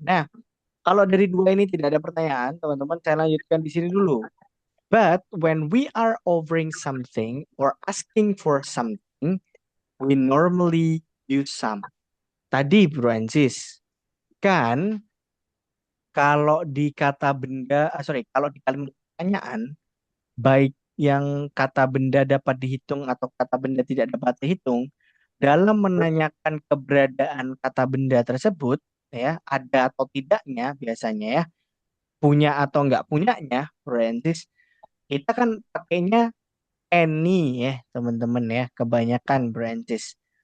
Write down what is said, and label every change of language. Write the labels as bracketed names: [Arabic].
[Indonesian] Nah, kalau dari dua ini tidak ada pertanyaan, teman-teman, saya lanjutkan di sini dulu. [English] But when we are offering something or asking for something, we normally use some. [Indonesian] Tadi, Bro Ansis, kan kalau di kata benda, kalau di kalimat pertanyaan, baik yang kata benda dapat dihitung atau kata benda tidak dapat dihitung, dalam menanyakan keberadaan kata benda tersebut, ya, ada atau tidaknya biasanya ya, punya atau enggak punyanya, Francis, kita kan pakainya any ya, teman-teman ya, kebanyakan Francis.